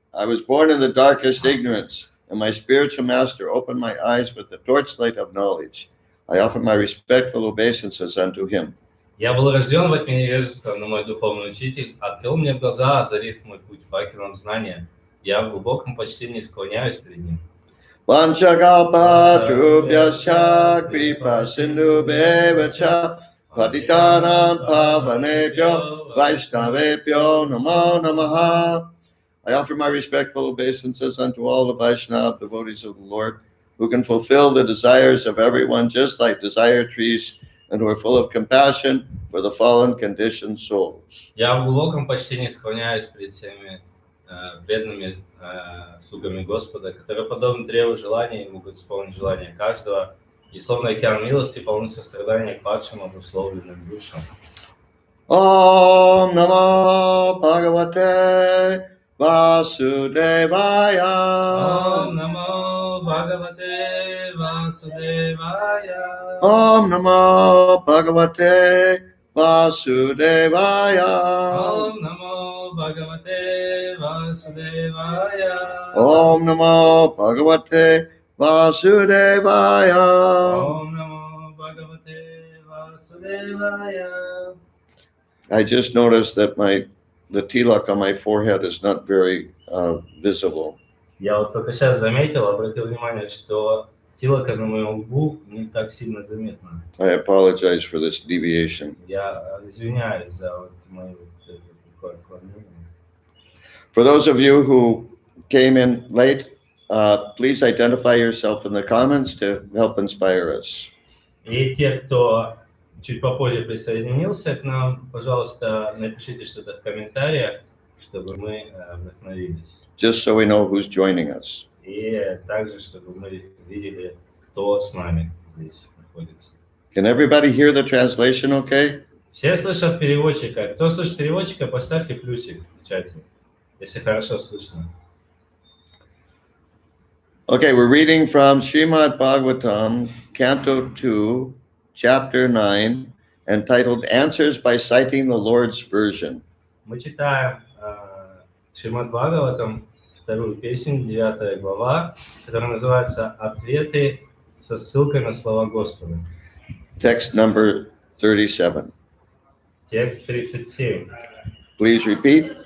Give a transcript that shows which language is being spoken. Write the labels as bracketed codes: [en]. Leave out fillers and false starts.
[en] I was born in the darkest ignorance, and my spiritual master opened my eyes with the torchlight of knowledge. I offer my respectful obeisances unto him. [ru] Я был рожден во тьме невежества, но мой духовный учитель открыл мне глаза, озарив мой путь факелом знания. Я в глубоком почтении склоняюсь перед ним. [sa] Vanchakalpatrubhyascha kripa sindhubheva patitanam pavanebhyo vaishnavebhyo namo namaha. [en] I offer my respectful obeisances unto all the Vaishnava devotees of the Lord, who can fulfill the desires of everyone just like desire trees, and who are full of compassion for the fallen conditioned souls. [ru] Я в глубоком почтении склоняюсь перед всеми бедными слугами Господа, которые, подобно древу желаний, могут исполнить желания каждого, и словно океан милости полны сострадания к падшим обусловленным душам. [sa] Om Namo Bhagavate Vasudevaya. Om Namo Bhagavate Vasudevaya. Om Namo Bhagavate Vasudevaya. Om Namo Bhagavate Vasudevaya. Om Namo Bhagavate Vasudevaya. Om Namo Bhagavate Vasudevaya. [en] I just noticed that the tilak on my forehead is not very visible. [ru] Я вот только сейчас заметил, обратил внимание, что тилока на моем лбу не так сильно заметно. [en] I apologize for this deviation. [ru] Я извиняюсь за вот мое такое отклонение. [en] For those of you who came in late, please identify yourself in the comments to help inspire us. [ru] И те, кто чуть попозже присоединился к нам, пожалуйста, напишите что-то в комментариях, чтобы мы вдохновились. [en] Just so we know who's joining us. [ru] И также, чтобы мы видели, кто с нами здесь находится. [en] Can everybody hear the translation okay? [ru] Все слышат переводчика. Кто слышит переводчика, поставьте плюсик в чате, если хорошо слышно. [en] Okay, we're reading from Srimad Bhagavatam, Canto 2, Chapter 9, entitled Answers by Citing the Lord's Version. [ru] Мы читаем Шримад Бхагаватам, вторую песнь, 9 глава, которая называется «Ответы со ссылкой на слова Господа». [en] Text number 37. [ru] Текст 37. [en] Please repeat.